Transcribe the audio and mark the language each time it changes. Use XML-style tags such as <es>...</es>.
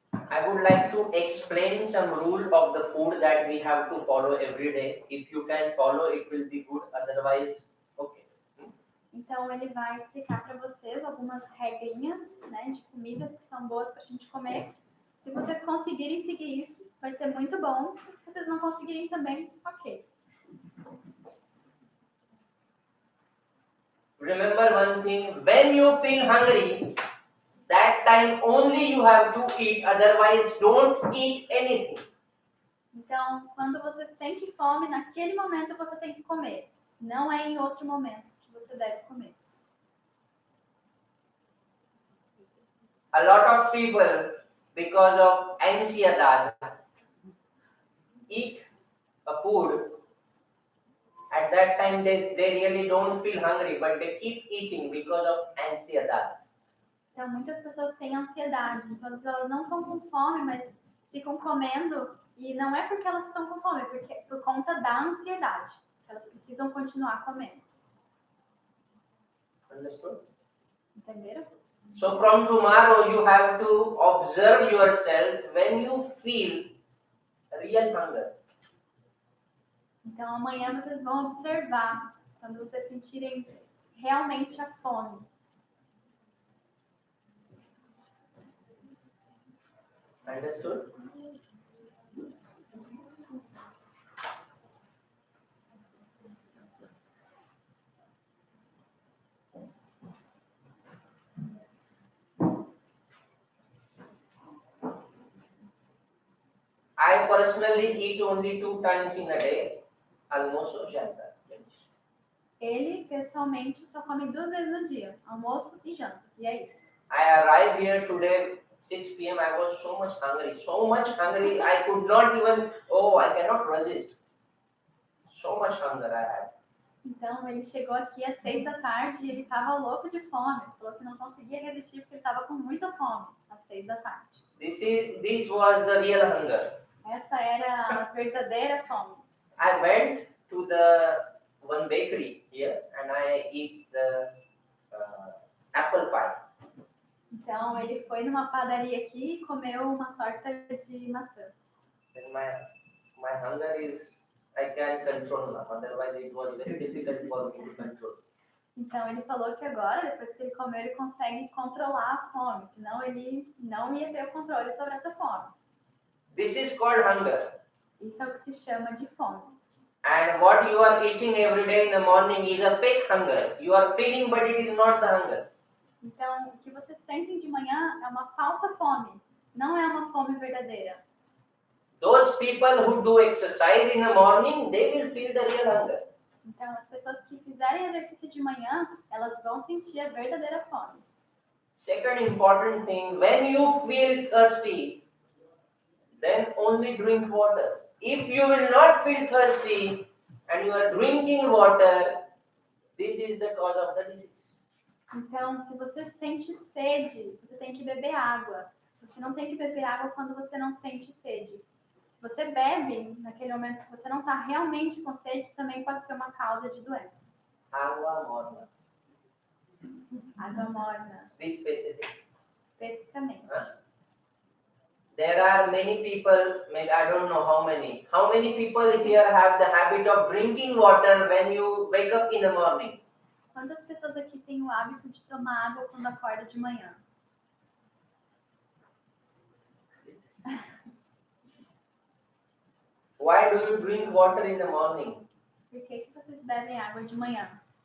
<en>I would like to explain some rule of the food that we have to follow every day. If you can follow, it will be good. Otherwise, okay.</en> <pt>Então ele vai explicar para vocês algumas regrinhas, né, de comidas que são boas para a gente comer. Se vocês conseguirem seguir isso, vai ser muito bom. Se vocês não conseguirem também, ok.</pt> <en>Remember one thing, when you feel hungry, that time only you have to eat, otherwise don't eat anything.</en> <pt>Então, quando você sente fome, naquele momento você tem que comer. Não é em outro momento que você deve comer.</pt> <en>A lot of people, because of</en> <pt>ansiedade,</pt> <en>eat a food. At that time, they really don't feel hungry, but they keep eating because of</en> <pt>ansiedade. Então, muitas pessoas têm ansiedade. Então, elas não estão com fome, mas ficam comendo. E não é porque elas estão com fome, é porque, por conta da ansiedade. Elas precisam continuar comendo.</pt> <en>Understood?</en> <pt>Entenderam?</pt> <en>So from tomorrow, you have to observe yourself when you feel real hunger.</en> <pt>Então, amanhã vocês vão observar quando vocês sentirem realmente a fome.</pt> <en>Understood? I personally eat only 2 times in a day, almost or</en> <pt>janta. Ele, pessoalmente, só come 2 vezes no dia, almoço e janta. E é isso.</pt> <en>I arrived here today 6 p.m. I was so much hungry. I could not even, I cannot resist. So much hunger I had.</en> <pt>Então, ele chegou aqui às 6 da tarde e ele estava louco de fome. Ele falou que não conseguia resistir porque ele estava com muita fome às 6 da tarde.</pt> <en>This was the real hunger.</en> <pt>Essa era a verdadeira fome.</pt> <en>I went to the one bakery here and I eat the apple pie.</en> <pt>Então, ele foi numa padaria aqui e comeu uma torta de maçã.</pt> <en>Then my hunger is, I can control now. Otherwise it was very difficult for me to control.</en> <pt>Então, ele falou que agora, depois que ele comeu, ele consegue controlar a fome. Senão, ele não ia ter o controle sobre essa fome.</pt> <en>This is called hunger.</en> <pt>Isso é o que se chama de fome.</pt> <en>And what you are eating every day in the morning is a fake hunger. You are feeding, but it is not the hunger.</en> <pt>Então, o que vocês sentem de manhã é uma falsa fome. Não é uma fome verdadeira.</pt> <en>Those people who do exercise in the morning, they will feel the real hunger.</en> <pt>Então, as pessoas que fizerem exercício de manhã, elas vão sentir a verdadeira fome.</pt> <en>Second important thing, when you feel thirsty, then only drink water. If you will not feel thirsty and you are drinking water, this is the cause of the disease.</en> <pt>Então, se você sente sede, você tem que beber água. Você não tem que beber água quando você não sente sede. Se você bebe naquele momento que você não está realmente com sede, também pode ser uma causa de doença. Água morna. Água morna,</pt> <en>Be specific.</en> <pt>especificamente.</pt> <en>There are many people, maybe I don't know how many. How many people here have the habit of drinking water when you wake up in the morning?</en> <pt>Quantas pessoas aqui têm o hábito de tomar água quando acorda de manhã?</pt> <en>Why do you drink water in the morning?</en> <pt>Por que vocês bebem água de manhã?</pt>